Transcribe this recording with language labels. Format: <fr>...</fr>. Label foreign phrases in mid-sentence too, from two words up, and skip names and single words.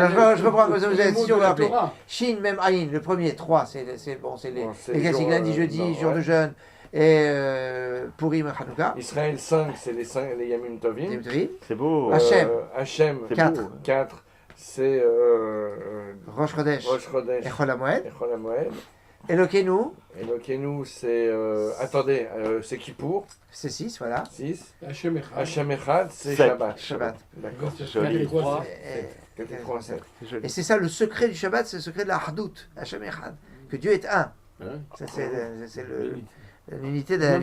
<fr>Alors, je reprends comme ça, vous les avez mots si on de veut la rappeler. Torah. Shin, même Aïn, le premier, 3, c'est les Bon, c'est les classiques jours, lundi, jeudi, non, jour de ouais. jeûne, et Purim, Hanouka. Israël 5, c'est les</fr> <he>ימים טובים. יום טובים.</he> <fr>C'est beau. Hachem. Hachem, C'est 4. beau. 4, c'est Rosh Chodesh. Rosh Chodesh. Et Chol HaMoed. Et Chol HaMoed. Elokeinu, Elokeinu, c'est. Attendez, c'est Kippour, c'est 6, voilà. 6.</fr> <he>השם אחד. השם אחד,</he> <fr>c'est Sept. Shabbat. Shabbat. D'accord. Joli. 3. Et- 4 et 3, 7. C'est joli. Et c'est ça le secret du Shabbat, c'est le secret de la Hardout,</fr> <he>השם אחד.</he> <fr>Que Dieu est un. Hein Ça, c'est l'unité de la</fr>